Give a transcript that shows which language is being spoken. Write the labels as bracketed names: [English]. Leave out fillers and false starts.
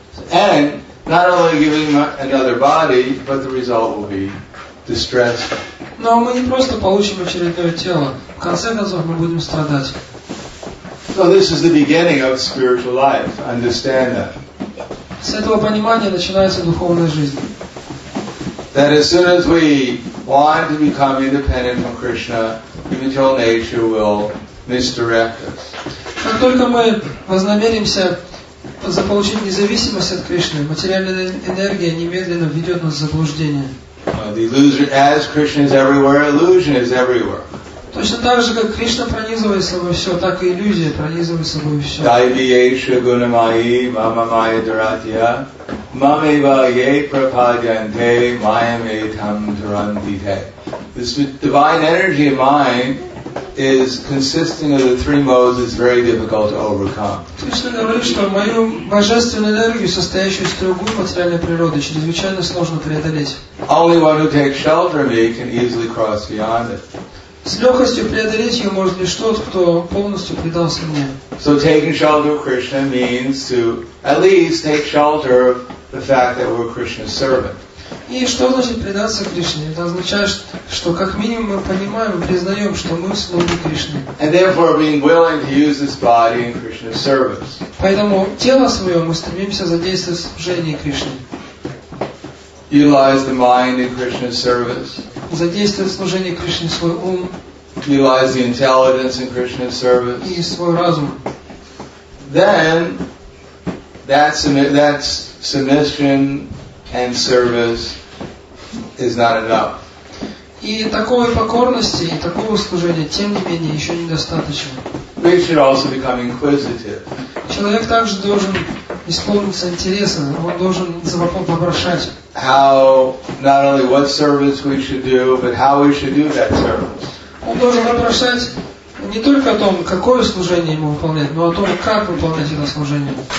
[English] And not only giving another body, but the result will be distress. [Russian] Но мы не просто получим очередное тело, в конце концов мы будем страдать. [English] So this is the beginning of spiritual life. Understand that. [Russian] С этого понимания начинается духовная жизнь. [English] That as soon as we want to become independent from Krishna, the material nature will misdirect us. [Russian] Как только мы вознамеримся заполучить независимость от Кришны, материальная энергия немедленно введет нас в заблуждение. [English] The illusion, as Krishna is everywhere, illusion is everywhere. [Russian] Точно так же, как Кришна пронизывает собой все, так и иллюзия пронизывает собой все. [Sanskrit] Daiviyesha gunamayi mamamaya dharatya mameva ye prapadyante mayametam tarantite. [English] This divine energy of mine is consisting of the three modes is very difficult to overcome. [Russian] Кришна говорит, что мою божественную энергию, состоящую из трех гун материальной природы, чрезвычайно сложно преодолеть. [English] Only one who takes shelter of me can easily cross beyond it. [Russian] С легкостью преодолеть ее может лишь тот, кто полностью предался мне. [English] So taking shelter of Krishna means to at least take shelter of the fact that we're Krishna's servant. [Russian] И что значит предаться Кришне? Это означает, что как минимум мы понимаем и признаем, что мы слуги Кришны. [English] And therefore being willing to use this body in Krishna's service. [Russian] Поэтому тело свое мы стремимся задействовать в служении Кришне. [English] Utilize the mind in Krishna's service. [Russian] Задействовать в служении Кришне свой ум. [English] Utilize the intelligence in Krishna's service. [Russian] И свой разум. [English] Then that submission and service is not enough. [Russian] И такой покорности, и такого служения, тем не менее, еще недостаточно. [English] We should also become inquisitive. [Russian] Человек также должен исполниться интересом, он должен вопрошать. [English] How, not only what service we should do, but how we should do that service. [Russian] Он должен вопрошать не только о том, какое служение ему выполнять, но о том, как выполнять это служение.